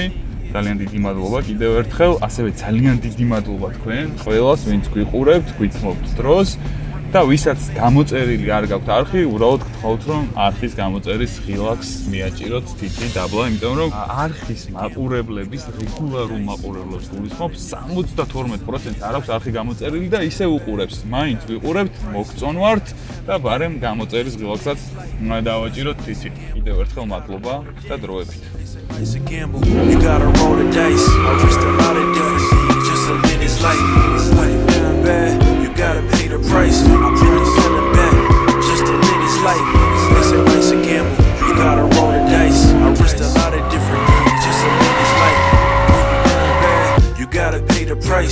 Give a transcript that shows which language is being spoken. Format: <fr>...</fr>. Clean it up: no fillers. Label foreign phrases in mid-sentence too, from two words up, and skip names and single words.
<ka>ძალიან დიდი მადლობა კიდევ ერთხელ, ასევე ძალიან დიდი მადლობა თქვენ ყველას, ვინც გვიყურებთ, გვითმობთ დროს და ვისაც გამოწერილი არ გაქვთ არხი, უბრალოდ გთხოვთ რომ არხის გამოწერის ღილაკს მიაჭიროთ თითი დაბლა, იმიტომ რომ არხის მაყურებლების რეგულარულ მაყურებლებს გულისხმობს 72% არ აქვს არხი გამოწერილი და ისე უყურებს. მაინც ვიყურებთ, მოგწონვართ და ბარემ გამოწერის ღილაკსაც დავაჭიროთ თითი. კიდევ ერთხელ მადლობა და დროებით.</ka> <en>It's a gamble, you gotta roll the dice. I risked a lot of different things just to live this life. When it feeling bad, you gotta pay the price. I've been feeling bad just to live this life. It's a gamble, you gotta roll the dice. I risked a lot of different things just to live this life. When you feeling bad, you gotta pay the price.</en>